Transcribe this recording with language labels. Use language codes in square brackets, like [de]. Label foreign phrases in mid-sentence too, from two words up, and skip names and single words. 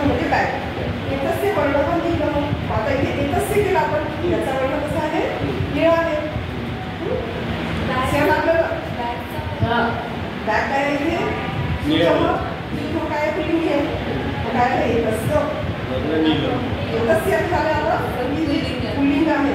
[sa] बॅग एतस्य वर्णः नीलः. [mr] आता इथे एतस्य केलं आपण, याचा वर्ण कसा आहे? निळा आहे. सेम आपल्याला बॅग काय आहे इथे? स्यूतः काय आहे? पुल्लिंगी आहे. काय आहे? एतस्य. एतस्य झालं आता पुल्लिंग आहे.